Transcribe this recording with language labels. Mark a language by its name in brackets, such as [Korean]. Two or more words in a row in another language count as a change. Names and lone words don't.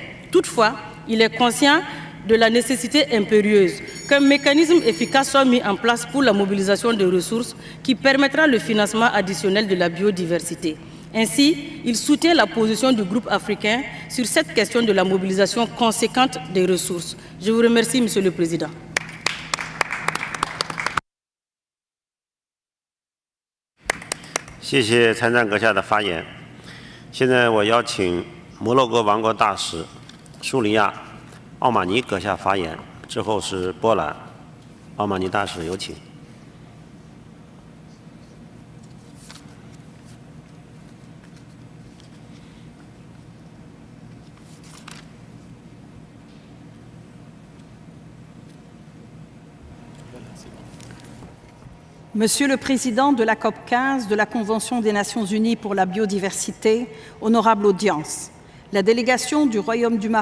[French] Toutefois, il est conscient de la nécessité impérieuse qu'un mécanisme efficace soit mis en place pour la mobilisation des ressources qui permettra le financement additionnel de la biodiversité. Ainsi, il soutient la position du groupe africain sur cette question de la mobilisation conséquente des ressources. Je vous remercie, Monsieur le Président. [Chinese] 谢谢参赞阁下的发言。现在我邀请摩洛哥王国大使苏里亚·奥马尼阁下发言，之后是波兰。奥马尼大使，有请。 [French] Monsieur le Président de la COP-15 de la Convention des Nations Unies pour la biodiversité, honorable audience, la délégation du Royaume du